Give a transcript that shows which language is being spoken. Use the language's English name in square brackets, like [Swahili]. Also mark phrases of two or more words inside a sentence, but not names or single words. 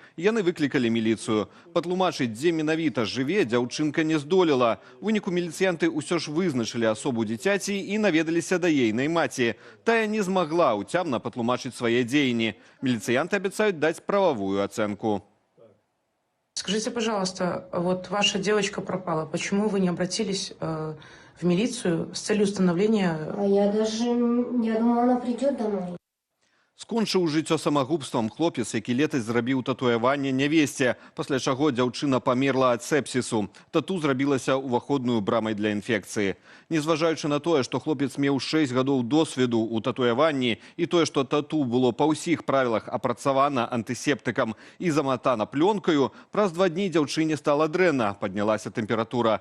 [Belarusian] Яны выклікалі міліцыю. Патлумачыць, дзе менавіта жыве, дзяўчынка не здолела. У выніку міліцыянты ўсё ж вызначылі асобу дзіцяці і наведаліся да ейнай маці. Тая не змагла ўцямна патлумачыць свае дзеянні. Міліцыянты абяцаюць даць прававую ацэнку. [Russian] Скажите, пожалуйста, вот ваша девочка пропала. Почему вы не обратились в милицию с целью установления... Я думала, она придет домой. [Belarusian] Скончыў жыццё самагубствам хлопец, які летась зрабіў татуяванне нявесце, пасля чаго дзяўчына памерла ад сепсісу. Тату зрабілася ўваходную брамай для інфекцыі. Незважаючы на тое, што хлопец меў 6 гадоў досведу ў татуяванні і тое, што тату было па ўсіх правілах апрацавана антысептыкам і заматана плёнкаю, праз 2 дні дзяўчыне стала дрэнна, паднялася тэмпература.